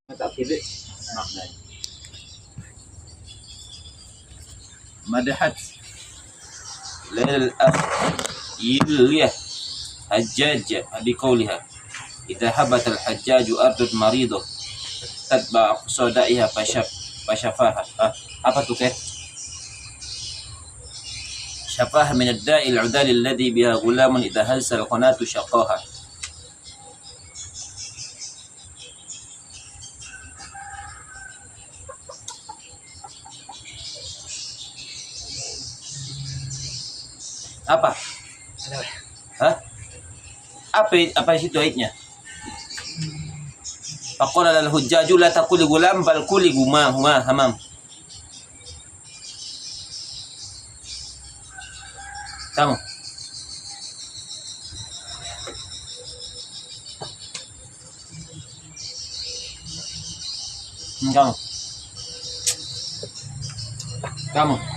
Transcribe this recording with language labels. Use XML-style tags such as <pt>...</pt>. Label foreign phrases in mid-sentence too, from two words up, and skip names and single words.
<ar>كذا مدحت ليلى الأخيلية حجاج بقولها إذا هبت الحجاج أرض مريضة تتبع قصدائها فشفاها.</ar> <bjn>Apa tuh Keh?</bjn> <ar>شفاها من الداء العدال الذي بها غلام إذا هز القناة شقاها.</ar> <bjn>Apa? Hah? Apa situ ayatnya?</bjn> <ar>فقال لل الحجاج لا تقل غلام بل قل هما همام.</ar> <bjn>Kamu. Kamu.</bjn>